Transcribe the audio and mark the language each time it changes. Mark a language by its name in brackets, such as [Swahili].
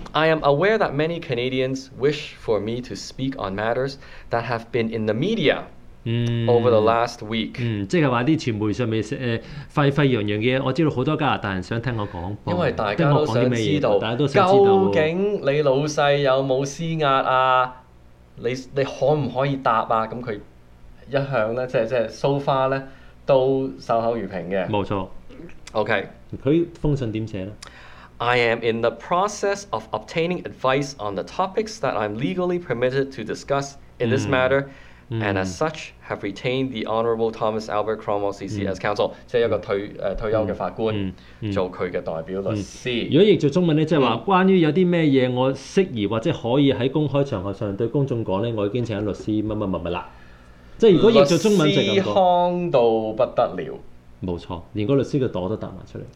[English] I am aware that many Canadians wish for me to speak on matters that have been in the media over the last week. [Cantonese] 即是說在傳媒上面沸沸揚揚的，我知道很多加拿大人想聽我講，因為大家都想知道，大家都想知道究竟你老闆有沒有施壓啊，你可不可以答啊，那他一向呢，即是 [English] so far [Cantonese] 呢，都守口如瓶的。沒錯。 [English] OK。 [Cantonese] 他封信怎麼寫呢？ [English] I am in the process of obtaining advice on the topics that I'm legally permitted to discuss in this matter, and as such, have retained the Honourable Thomas Albert Cromwell CC as counsel. [Cantonese] 即是一個退休的法官做他的代表律師。如果譯做中文呢，就是說關於有些什麼事我適宜或者可以在公開場合上對公眾說呢，我已經請了律師什麼什麼了。即是如果譯做中文就是這樣說。律師康到不得了。冇錯，連個律師個袋都搭埋出嚟。